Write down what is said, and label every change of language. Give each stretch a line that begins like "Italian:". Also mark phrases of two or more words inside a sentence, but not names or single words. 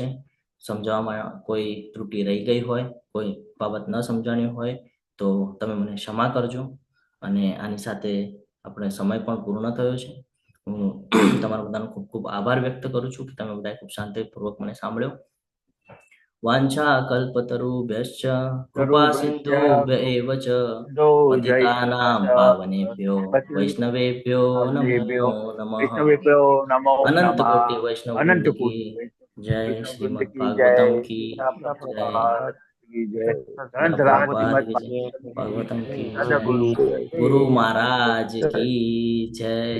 Gujarati: સમજાવવામાં કોઈ ત્રુટિ રહી ગઈ હોય, કોઈ બાબત ન સમજાણી હોય તો તમે મને ક્ષમા કરજો. અને આની સાથે આપણે સમય પણ પૂર્ણ થયો છે. હું તમારા બધાનો ખૂબ ખૂબ આભાર વ્યક્ત કરું છું કે તમે બધાએ ખૂબ શાંતિપૂર્વક મને સાંભળ્યો.
Sanskrit: વાંછા કલ્પતરુભ્યશ્ચ કૃપા સિંધુભ્યૈવ ચ પતિતાનાં પાવનેભ્યો વૈષ્ણવેભ્યો નમો નમઃ.
Gujarati: અનંત કોટી વૈષ્ણવ
Hindi: की जय.
Gujarati: શ્રીમદ ભાગવતમ
Hindi: की जय.
Gujarati: ભાગવતમ
Hindi: की जय.
Gujarati: ગુરુ મહારાજ
Hindi: की जय.